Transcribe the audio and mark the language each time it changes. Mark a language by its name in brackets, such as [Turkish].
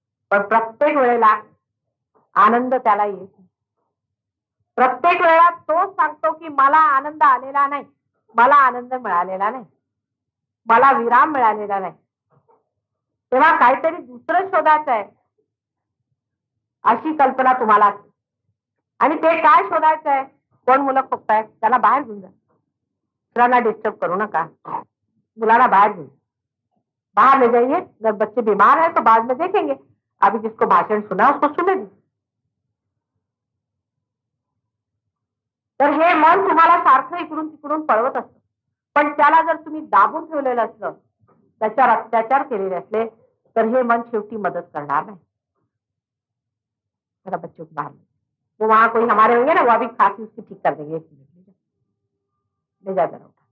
[Marathi] पण प्रत्येक वेळेला आनंद त्याला येत. प्रत्येक वेळा तो सांगतो की मला आनंद आलेला नाही, मला आनंद मिळालेला नाही, मला विराम मिळालेला नाही. तेव्हा काहीतरी दुसरं शोधायचं आहे अशी कल्पना तुम्हाला असते. आणि ते काय शोधायचं आहे? कोण मुलं खोकतायत त्याला बाहेर घेऊन जा. मुलांना डिस्टर्ब करू नका. [Hindi] मुलांना बाहर ले, बाहर ले जाइए. अगर बच्चे बीमार है तो बाद में देखेंगे. अभी जिसको भाषण सुना उसको सुने दी. [Marathi] तर हे मन तुम्हाला सारखं इकडून तिकडून पळवत असतं. पण त्याला जर तुम्ही दाबून ठेवलेलं असलं, त्याच्यावर अत्याचार केलेले असले, तर हे मन शेवटी मदत करणार नाही. [Hindi] मेरा बच्चों को बाहर वो वहां कोई हमारे होंगे ना, वो अभी खांसी उसकी ठीक कर देंगे. 1 मिनट ले जा जरा.